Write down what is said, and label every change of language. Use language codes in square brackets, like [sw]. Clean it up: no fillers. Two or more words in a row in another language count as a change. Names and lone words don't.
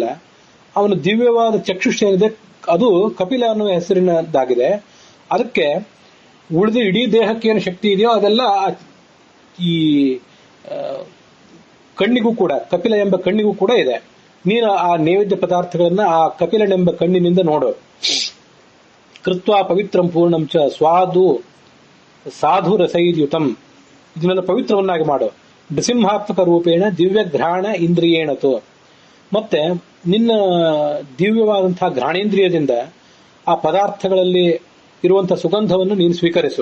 [kn] ಅವನು ದಿವ್ಯವಾದ ಚಕ್ಷುಷ ಏನಿದೆ ಅದು ಕಪಿಲ ಅನ್ನುವ ಹೆಸರಿನದಾಗಿದೆ. ಅದಕ್ಕೆ ಉಳಿದ ಇಡೀ ದೇಹಕ್ಕೆ ಏನು ಶಕ್ತಿ ಇದೆಯೋ ಅದೆಲ್ಲ ಈ ಕಣ್ಣಿಗೂ ಕೂಡ, ಕಪಿಲ ಎಂಬ ಕಣ್ಣಿಗೂ ಕೂಡ ಇದೆ. ನೀನು ಆ ನೈವೇದ್ಯ ಪದಾರ್ಥಗಳನ್ನ ಆ ಕಪಿಲನೆಂಬ ಕಣ್ಣಿನಿಂದ ನೋಡು. [sa] ಕೃತ್ವ ಪವಿತ್ರಂ ಪೂರ್ಣಂ ಚ ಸ್ವಾದು ಸಾಧು ರಸೈರ್ಯುತಂ. [kn] ಇದನ್ನೆಲ್ಲ ಪವಿತ್ರವನ್ನಾಗಿ ಮಾಡು. [sa] ನೃಸಿಂಹಾತ್ಮಕ ರೂಪೇಣ ದಿವ್ಯ ಘ್ರಾಣ ಇಂದ್ರಿಯೇಣತು. [kn] ಮತ್ತೆ ನಿನ್ನ ದಿವ್ಯವಾದಂತಹ ಘ್ರಾಣೇಂದ್ರಿಯದಿಂದ ಆ ಪದಾರ್ಥಗಳಲ್ಲಿ ಇರುವಂತಹ ಸುಗಂಧವನ್ನು ನೀನು ಸ್ವೀಕರಿಸು.